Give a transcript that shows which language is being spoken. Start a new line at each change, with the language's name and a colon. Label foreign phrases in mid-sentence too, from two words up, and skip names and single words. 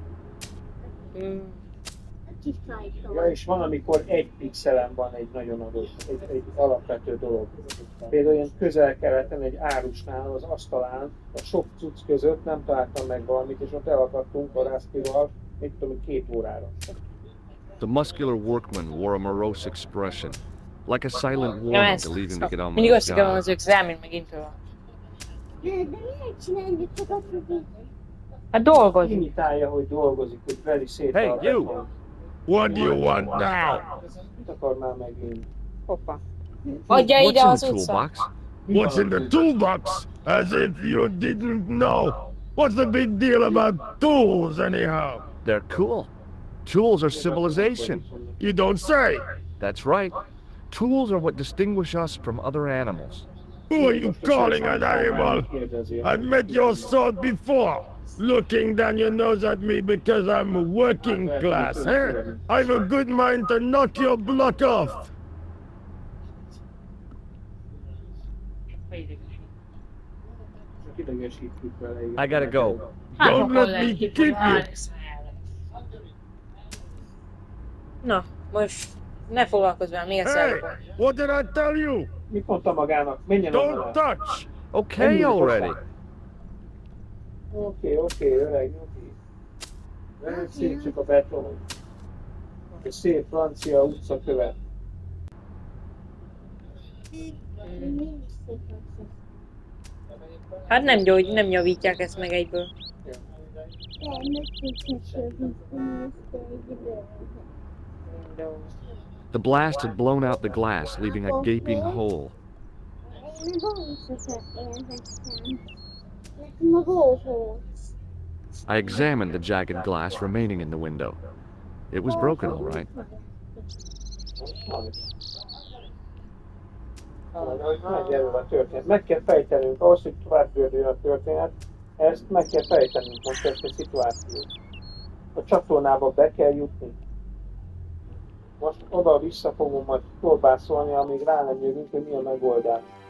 Hungarian: Ja, és van, amikor egy pixelen van egy nagyon adott, egy alapvető dolog. Például ilyen közel-keleten egy árusnál az asztalán a sok cucc között nem találtam meg valamit, és ott elakadtunk a rászpival, mit tudom, 2 órára.
English: The muscular workman wore a morose expression, like a silent
Hungarian: Ja,
English: warning
Hungarian: ezt
English: to leave him to get on with
Hungarian: mindig
English: his
Hungarian: összekeverem
English: job.
Hungarian: az examen megint tőle. De miért csináljuk csak azt, hogy Hát dolgozik. Imitálja, hogy dolgozik, hogy veri szét
English: Hey,
Hungarian: a
English: you!
Hungarian: betont.
English: What do you want now?
Hungarian: Mit akarnál megint? Hoppa. Adja
English: What's
Hungarian: ide
English: in
Hungarian: az
English: the
Hungarian: utca.
English: toolbox? What's in the toolbox? As if you didn't know. What's the big deal about tools, anyhow? They're cool. Tools are civilization. You don't say. That's right. Tools are what distinguish us from other animals. Who are you calling an animal? I've met your sort before. Looking down your nose at me because I'm working class, eh? I've a good mind to knock your block off. I gotta go.
Hungarian: Hát,
English: Don't
Hungarian: akkor
English: let
Hungarian: lehet
English: me
Hungarian: ki,
English: keep you.
Hungarian: Na, most ne foglalkozz velem, még egyszer.
English: Hey, what did I tell you?
Hungarian: Mit mondta magának? Menjen onnan
English: Don't
Hungarian: el.
English: touch. Okay already.
Hungarian: Oké, öreg, nyugi. Vedd szét csak a beton. Egy szép francia utcakövet. Hát nem javítják ezt meg egyből.
English: The blast had blown out the glass, leaving a gaping hole. I examined the jagged glass remaining in the window. It was broken, all right.
Hungarian: Megjelöl a történet. Meg kell fejtenünk, ahhoz, hogy tovább gördüljön a történet, ezt meg kell fejtenünk most ezt a szituációt. A csatornába be kell jutni. Most oda-vissza fogom majd próbálszolni, amíg rá nem jövünk, hogy mi a megoldás.